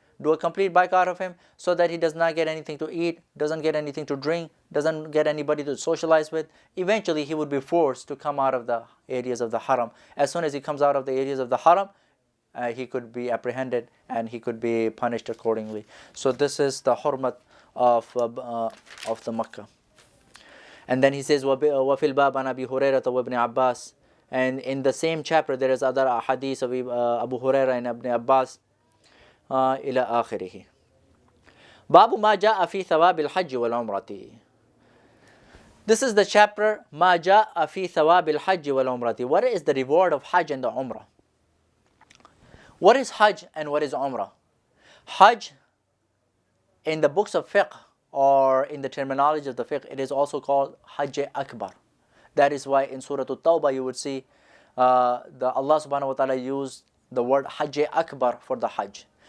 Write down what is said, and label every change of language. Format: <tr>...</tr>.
<en>Do a complete boycott of him so that he does not get anything to eat, doesn't get anything to drink, doesn't get anybody to socialize with. Eventually he would be forced to come out of the areas of the haram. As soon as he comes out of the areas of the haram, he could be apprehended and he could be punished accordingly. So this is the hurmat of the Makkah. And then he says,</en> <ar>وَفِي الْبَابِ عَنْ أَبِي هُرَيْرَةَ وَابْنِ عَبَّاسٍ.</ar> <en>And in the same chapter there is other hadiths of Abu Hurairah and Ibn Abbas</en> <ar>إلى آخره. باب ما جاء في ثواب الحج والعمرة.</ar> <en>This is the chapter</en> <ar>ما جاء في ثواب الحج والعمرة.</ar> <en>What is the reward of Hajj and the Umrah? What is Hajj and what is Umrah? Hajj, in the books of fiqh or in the terminology of the fiqh, it is also called Hajj Akbar. That is why in Surah At-Tawbah you would see Allah subhanahu wa ta'ala used the word Hajj Akbar for the Hajj.</en>